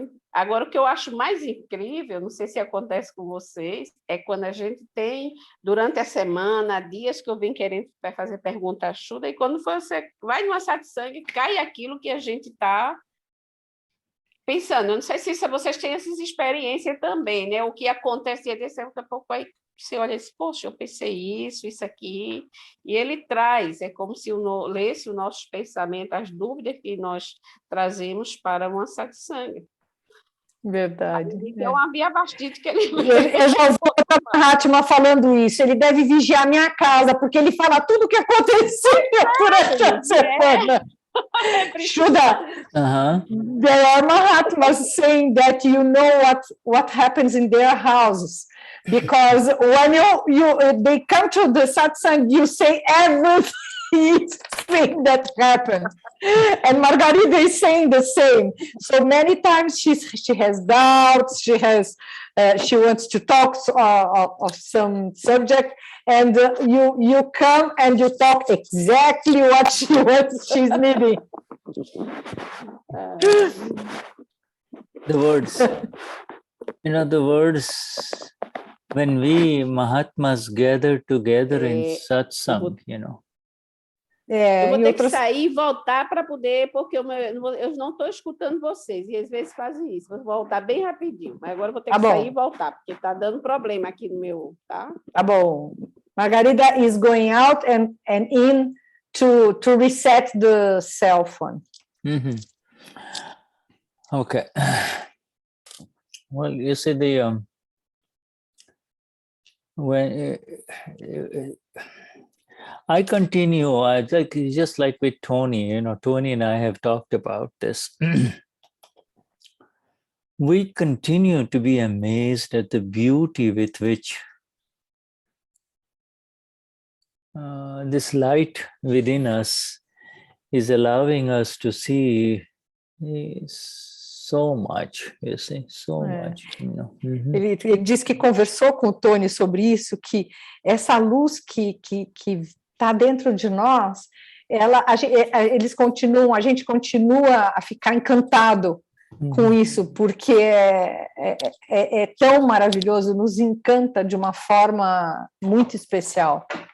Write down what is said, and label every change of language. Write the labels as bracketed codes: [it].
[pt] Agora, o que eu acho mais incrível, não sei se acontece com vocês, é quando a gente tem, durante a semana, dias que eu venho querendo fazer pergunta Shuddha, e quando você vai numa satsang, cai aquilo que a gente está pensando. Eu não sei se vocês têm essas experiências também, né? O que acontecia desse a pouco aí, você olha assim, poxa, eu pensei isso aqui, e ele traz, é como se lesse o nosso pensamento, as dúvidas que nós trazemos para uma satsang. Verdade. É uma Vyavasthit que ele... Eu já ouvi o Mahatma falando isso, ele deve vigiar minha casa, porque ele fala tudo o que aconteceu durante a semana. [en] Shuddha, there are Mahatmas saying that you know what happens in their houses, because when they come to the satsang, you say everything that happened. And Margarida is saying the same. So many times she has doubts, she has she wants to talk of some subject, and you come and you talk exactly what she's needing. The words, the words, when we Mahatmas gather together in satsang, [pt] Eu vou ter que sair e voltar para poder, porque eu não estou escutando vocês, e às vezes fazem isso. Vou voltar bem rapidinho, mas agora eu vou ter que sair e voltar, porque está dando problema aqui no meu, tá? Tá bom. [en] Margarida is going out and in to reset the cell phone. Okay. Well, you see when I continue, just like with Tony, Tony and I have talked about this. We continue to be amazed at the beauty with which this light within us is allowing us to see so much, you see, so much. [pt] Ele disse que conversou com o Tony sobre isso, que essa luz que está dentro de nós, a gente continua a ficar encantado com isso, porque é tão maravilhoso, nos encanta de uma forma muito especial.